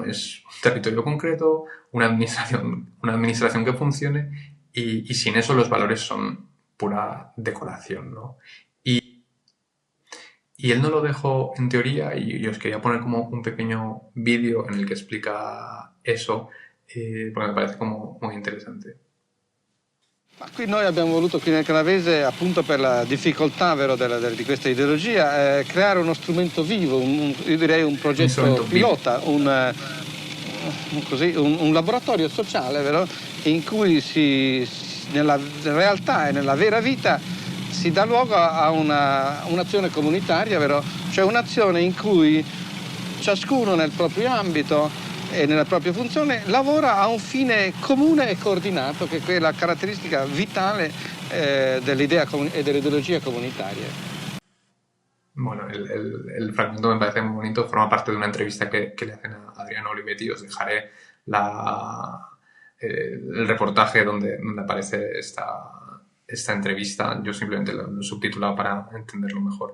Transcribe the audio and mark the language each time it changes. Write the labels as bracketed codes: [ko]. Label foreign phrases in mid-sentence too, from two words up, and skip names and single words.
[es] Es un territorio concreto, una administración que funcione, y sin eso los valores son pura decoración, ¿no? Y él no lo dejó en teoría y os quería poner como un pequeño vídeo en el que explica eso, porque me parece como muy interesante. [it] Ma qui noi abbiamo voluto qui nel Canavese, appunto per la difficoltà vero, di questa ideologia, creare uno strumento vivo, io direi un progetto pilota, un laboratorio sociale, vero? In cui nella realtà e nella vera vita si dà luogo a un'azione comunitaria, vero? Cioè un'azione in cui ciascuno nel proprio ambito e nella propria funzione lavora a un fine comune e coordinato, che è la caratteristica vitale dell'idea e dell'ideologia comunitaria. [es] Bueno, el fragmento me parece muy bonito, forma parte de una entrevista que le hacen a Adriano Olivetti. Os dejaré el reportaje donde aparece esta entrevista. Yo simplemente lo he subtitulado para entenderlo mejor.